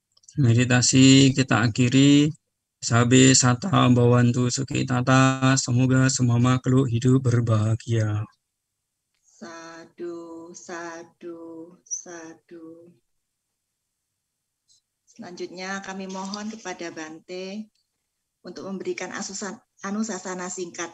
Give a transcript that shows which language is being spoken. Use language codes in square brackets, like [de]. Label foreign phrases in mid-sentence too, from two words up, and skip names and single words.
[id] Meditasi kita akhiri. [pi] Sabe sata bawantu suki tata. [id] Semoga semua makhluk hidup berbahagia. [pi] Sadu, sadu, sadu. [id] Selanjutnya kami mohon kepada Bante untuk memberikan anusasana singkat.